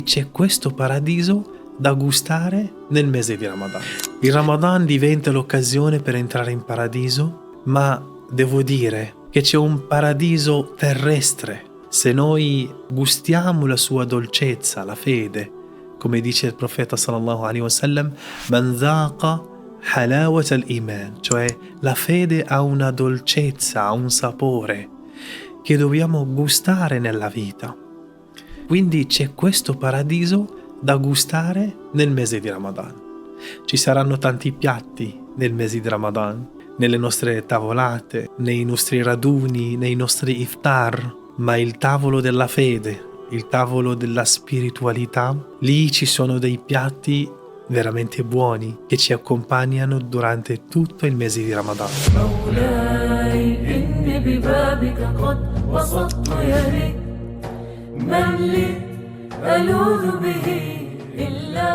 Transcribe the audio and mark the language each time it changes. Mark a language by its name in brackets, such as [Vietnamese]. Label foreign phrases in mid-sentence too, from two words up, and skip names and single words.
[Italian] C'è questo paradiso da gustare nel mese di Ramadan. Il Ramadan diventa l'occasione per entrare in paradiso, ma devo dire che c'è un paradiso terrestre. Se noi gustiamo la sua dolcezza, la fede, come dice il profeta [Arabic] صلى الله عليه وسلم, من ذاق حلاوة الإيمان, [Italian] cioè la fede ha una dolcezza, ha un sapore che dobbiamo gustare nella vita. Quindi c'è questo paradiso da gustare nel mese di Ramadan. Ci saranno tanti piatti nel mese di Ramadan, nelle nostre tavolate, nei nostri raduni, nei nostri iftar, ma il tavolo della fede, il tavolo della spiritualità, lì ci sono dei piatti veramente buoni che ci accompagnano durante tutto il mese di Ramadan. [Arabic] من لي ألوذ به إلا